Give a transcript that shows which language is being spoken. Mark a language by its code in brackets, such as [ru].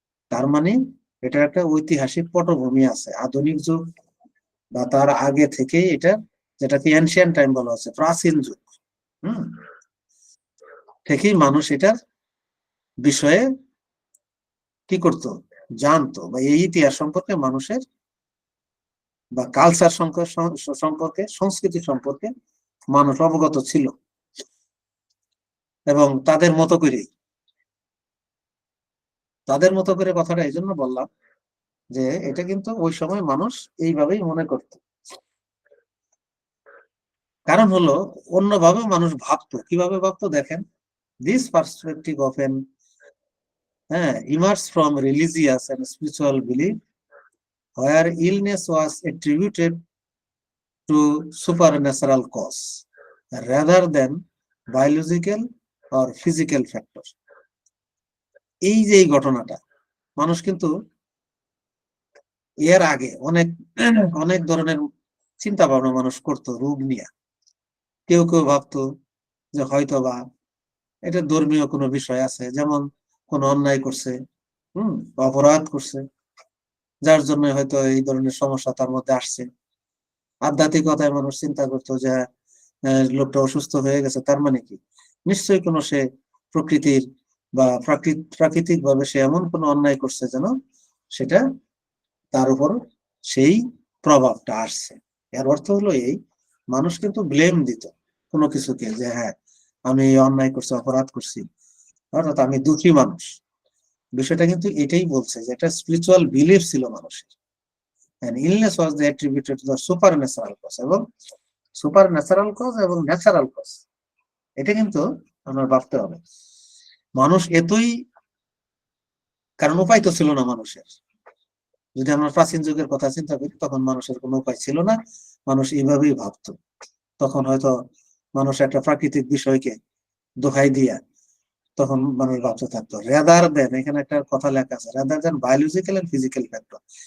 [bn] তার মানে এটা একটা ঐতিহাসিক পটভূমি আছে, আধুনিক যুগ বা তার আগে থেকে, এটা যেটাকে এনশিয়েন্ট টাইম বলা হচ্ছে, প্রাচীন যুগ থেকেই মানুষ এটার বিষয়ে কি করতো, জানতো, বা এই ইতিহাস সম্পর্কে মানুষের বা কালচার সম্পর্কে সংস্কৃতি সম্পর্কে মানুষ অবগত ছিল। এবং তাদের মতো করে কথাটা এই জন্য বললাম যে এটা কিন্তু ওই সময় মানুষ এইভাবেই মনে করত। কারণ হলো অন্যভাবে মানুষ ভাবতো। কিভাবে ভাবতো দেখেন, [en] This perspective often emerged from religious and spiritual belief where illness was attributed to supernatural cause rather than biological or physical factor. [bn] এই যে এই ঘটনাটা মানুষ কিন্তু এর আগে অনেক ধরনের চিন্তা ভাবনা মানুষ করতো রোগ নিয়ে। কেউ কেউ ভাবতো যে হয়তো বা এটা ধর্মীয় কোনো বিষয় আছে, যেমন কোনো অন্যায় করছে, অপরাধ করছে, যার জন্য হয়তো এই ধরনের সমস্যা তার মধ্যে আসছে। আধ্যাত্মিকতায় মানুষ চিন্তা করতো যে লোকটা অসুস্থ হয়ে গেছে, তার মানে কি নিশ্চয়ই কোনো সে প্রকৃতির বা প্রাকৃতিক ভাবে সে এমন কোনো অন্যায় করছে যেন সেটা তার উপর সেই প্রভাবটা আসছে। এর অর্থ হলো এই, মানুষ কিন্তু ব্লেম দিত কোনো কিছুকে, যে হ্যাঁ আমি অন্যায় করছি, অপরাধ করছি, অর্থাৎ আমি দুঃখী মানুষ। বিষয়টা কিন্তু এটাই বলছে যে এটা স্পিরিচুয়াল বিলিফ ছিল মানুষের। [en] and illness was attributed to the supernatural cause, এবং supernatural cause এবং natural cause, [bn] এটা কিন্তু আমরা ভাবতে হবে। মানুষ এতই, কারণ উপায় তো ছিল না মানুষের। যদি আমরা প্রাচীন যুগের কথা চিন্তা করি, তখন মানুষের কোনো উপায় ছিল না, মানুষ এইভাবেই ভাবতো। তখন হয়তো মানুষ একটা প্রাকৃতিক বিষয়কে দোহাই দিয়া তখন মানুষ ভাবতে থাকতো, রেদার দেন, এখানে একটা কথা লেখা আছে, [en] Rather than biological and physical factor.